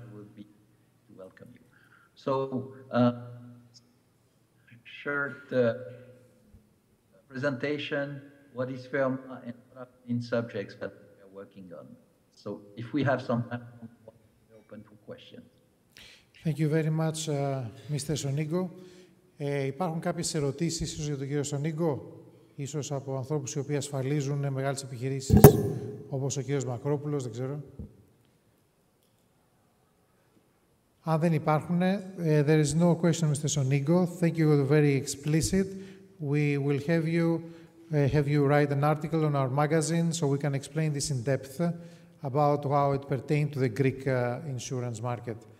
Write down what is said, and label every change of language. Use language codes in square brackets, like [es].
[en] We will be to welcome you. So, short presentation, what is FERMA and what are the main subjects that we are working on. So if we have some time, we're open for questions. Thank you very much, Mr. Sonigo. [el] Υπάρχουν κάποιες ερωτήσεις ίσως για τον κύριο Σονίγκο, ίσως από ανθρώπους οι οποίοι ασφαλίζουν μεγάλες επιχειρήσεις, όπως ο κύριος Μακρόπουλος, δεν ξέρω. Αν δεν υπάρχουν, [en] there is no question, Mr. Sonigo. Thank you, very explicit. We will have you have you write an article on our magazine so we can explain this in depth about how it pertains to the Greek insurance market.